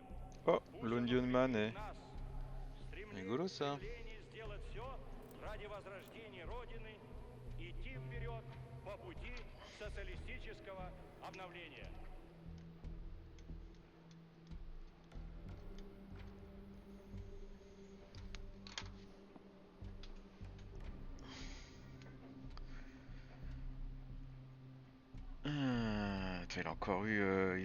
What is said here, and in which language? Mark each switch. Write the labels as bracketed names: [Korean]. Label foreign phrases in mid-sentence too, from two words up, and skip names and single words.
[French] Oh, l'Onion Man est... [Russian] Нас [French] Rigolo ça. [Russian] стремление сделать все ради возрождения Родины, идти вперед по пути социалистического обновления. [French] Il a encore eu...